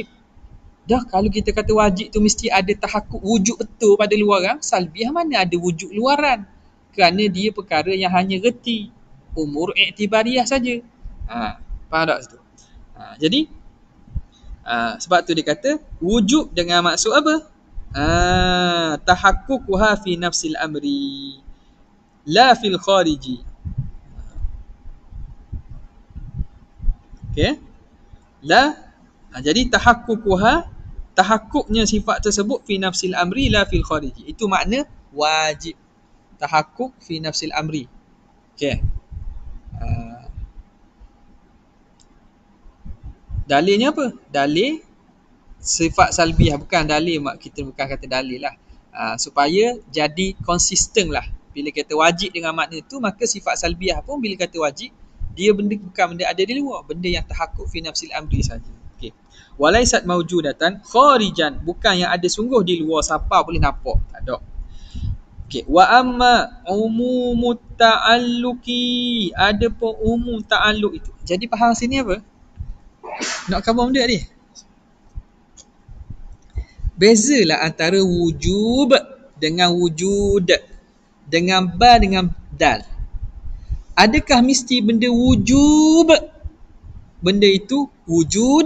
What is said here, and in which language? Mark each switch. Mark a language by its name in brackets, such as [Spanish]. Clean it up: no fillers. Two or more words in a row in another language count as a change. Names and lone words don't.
[Malay] Dah kalau kita kata wajib tu mesti ada tahakkuk wujud betul pada luaran, salbiah mana ada wujud luaran. Kerana dia perkara yang hanya reti, [Arabic] أمور اعتبارية [Malay] saja. Faham tak situ? Jadi sebab tu dia kata wujud dengan maksud apa? [Arabic] تحققها في نفس الأمر لا في الخارج. [Malay] Okey? Jadi tahakkuknya sifat tersebut [Arabic] في نفس الأمر لا في الخارج. [Malay] Itu makna wajib. [Arabic] تحقق في نفس الأمر. [Malay] Okey. Dalilnya apa? Dalil sifat salbiah, bukan dalil, kita bukan kata dalil lah. Supaya jadi konsisten lah. Bila kata wajib dengan makna tu, maka sifat salbiah pun bila kata wajib, dia bukan benda ada di luar, benda yang [Arabic] تحقق في نفس الأمر [Malay] saja. Okey. [Arabic] وليست موجودة خارجا, [Malay] bukan yang ada sungguh di luar, siapa boleh nampak, tak ada. Okey, [Arabic] وأما عموم التعلق, [Malay] ada pun umum ta'alluq itu. Jadi faham sini apa? Nak khabar benda ni. Bezalah antara wujub dengan wujud, dengan ba dengan dal. Adakah mesti benda wujub, benda itu wujud?